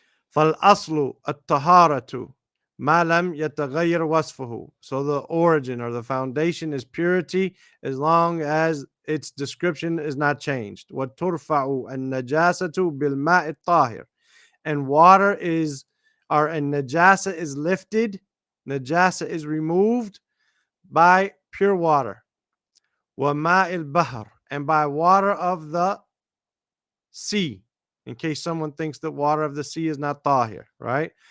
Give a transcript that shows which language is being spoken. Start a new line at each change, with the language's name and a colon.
Arabic: فالأصل الطهارة ما لم يتغير وصفه.
English: So the origin or the foundation is purity as long as its description is not changed.
Arabic: وترفع النجاسة بالماء الطاهر.
English: And water is, or and najasa is lifted, najasa is removed by pure water.
Arabic: وماء البحر,
English: and by water of the sea, in case someone thinks that water of the sea is not tahir, right?